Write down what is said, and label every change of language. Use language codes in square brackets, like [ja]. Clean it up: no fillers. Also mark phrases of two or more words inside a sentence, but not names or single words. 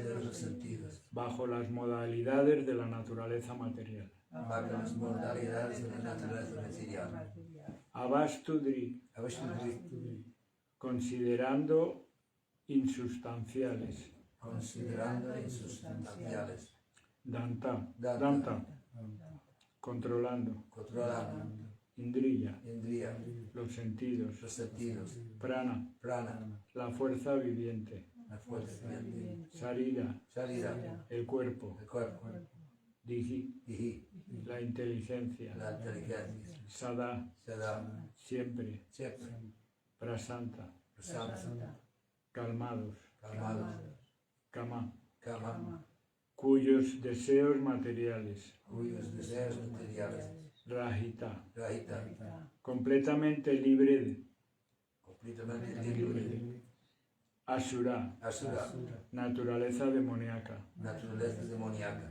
[es] De los sentidos. bajo las modalidades de la naturaleza material. Bajo las modalidades de la naturaleza material. Avastudri, Avastudri. considerando insustanciales. Considerando insustanciales. Danta, Danta. danta, controlando. Controlando. Indriya, Indriya. los sentidos. Los sentidos. Prana, Prana. la fuerza viviente. La fuerza viviente. Sarira, Salida. el cuerpo. El cuerpo. Digi, Dihi. la inteligencia. La inteligencia. Sada, Se da. siempre. Siempre. Prasanta, Prasanta. calmados. Calmados. Kama, Kama. cuyos deseos materiales. Cuyos deseos materiales. Rajita, Rahita. completamente libre de. Completamente libre. Asura, Asura. naturaleza demoníaca. Naturaleza demoníaca.